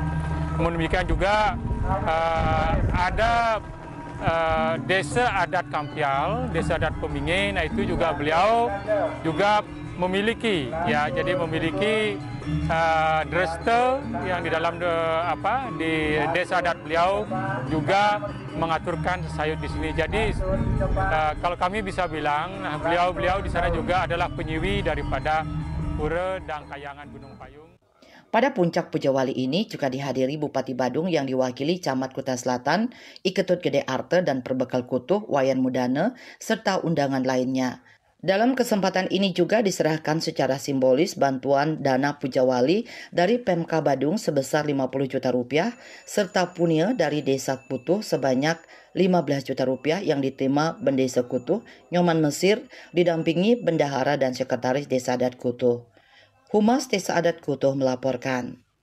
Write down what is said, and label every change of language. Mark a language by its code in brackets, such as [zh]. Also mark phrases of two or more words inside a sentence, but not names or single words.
[id] Demikian juga ada Desa Adat Kampial, Desa Adat Peminge, nah itu juga beliau juga memiliki dreste yang di dalam di desa adat beliau juga mengaturkan sayur di sini. Jadi kalau kami bisa bilang, beliau di sana juga adalah penyiwi daripada Pura Dangkayangan Gunung Payung. Pada puncak Puja Wali ini juga dihadiri Bupati Badung yang diwakili Camat Kuta Selatan, Iketut Gede Arte dan Perbekal Kutuh, Wayan Mudane, serta undangan lainnya. Dalam kesempatan ini juga diserahkan secara simbolis bantuan dana Puja Wali dari Pemka Badung sebesar 50 juta rupiah serta punya dari Desa Kutuh sebanyak 15 juta rupiah yang diterima Bendesa Kutuh Nyoman Mesir didampingi Bendahara dan Sekretaris Desa Adat Kutuh. Humas Desa Adat Kutuh melaporkan.